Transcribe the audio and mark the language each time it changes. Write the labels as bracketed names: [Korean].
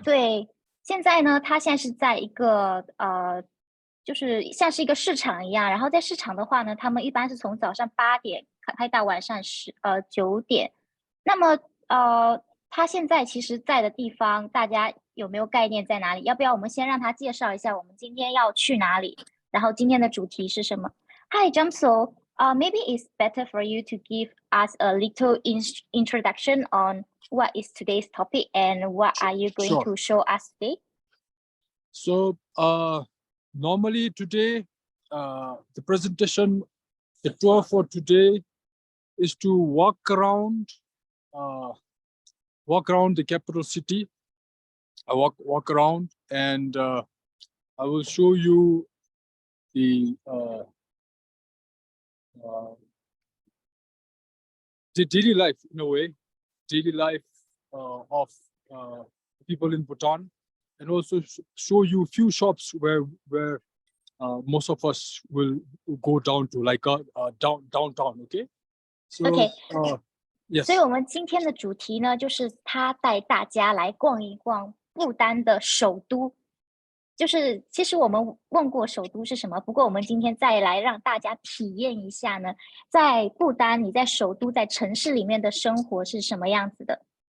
[Chinese] 对，现在呢，它现在是在一个就是像是一个市场一样，然后在市场的话呢，他们一般是从早上8点开到晚上9点。那么他现在其实在的地方，大家有没有概念在哪里？要不要我们先让他介绍一下我们今天要去哪里，然后今天的主题是什么？ [English] Hi, Jamso. Maybe it's better for you to give us a little introduction on what is today's topic and what are you going to show us today? So normally today, the presentation, the tour for today is to walk around the capital city. I walk around, and I will show you the daily life, in a way, daily life of people in Bhutan, and also show you few shops where most of us will go down to, like downtown. Okay. So, Okay. Yes. [Chinese] 所以我们今天的主题呢，就是他带大家来逛一逛不丹的首都。就是其实我们问过首都是什么，不过我们今天再来让大家体验一下呢，在不丹，你在首都在城市里面的生活是什么样子的。